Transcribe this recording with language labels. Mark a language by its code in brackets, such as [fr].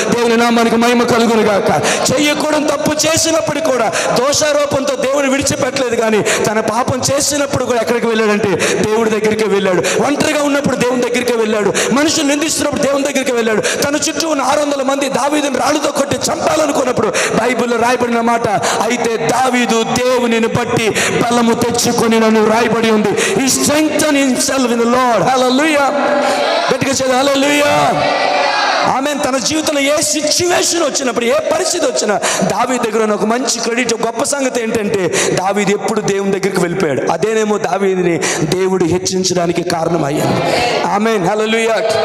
[te] దేవుని నామానికి మహిమ కలుగును గాక. చెయ్యకూడని తప్పు చేసినప్పుడు కూడా దోషారోపంతో దేవుని విడిచిపెట్టలేదు, కానీ తన పాపం చేసినప్పుడు కూడా ఎక్కడికి వెళ్ళాడంటే దేవుడి దగ్గరికి వెళ్ళాడు. ఒంటరిగా ఉన్నప్పుడు దేవుని దగ్గరికి వెళ్ళాడు. మనుషులు నిందిస్తున్నప్పుడు దేవుని దగ్గరికి వెళ్ళాడు. తన చుట్టూ ఉన్న 600 మంది దావీదుని రాళ్ళతో కొట్టి చంపాలనుకున్నప్పుడు బైబిల్లో రాయబడిన మాట, అయితే దావీదు దేవునిని బట్టి బలము తెచ్చుకొని నన్ను రాయబడి ఉంది. [en] He strengthened himself in the Lord. [te] Hallelujah. గట్టిగా చెప్పండి. హల్లెలూయా, ఆమేన్. తన జీవితంలో ఏ సిచ్యువేషన్ వచ్చినప్పుడు, ఏ పరిస్థితి వచ్చినా దావీదు దగ్గర ఒక మంచి క్రెడిట్, గొప్ప సంగతి ఏంటంటే దావీదు ఎప్పుడు దేవుని దగ్గరికి వెళ్ళిపోయాడు. అదేనేమో దావీదుని దేవుడు హెచ్చించడానికి కారణమయ్యాడు. ఆమేన్. హల్లెలూయా.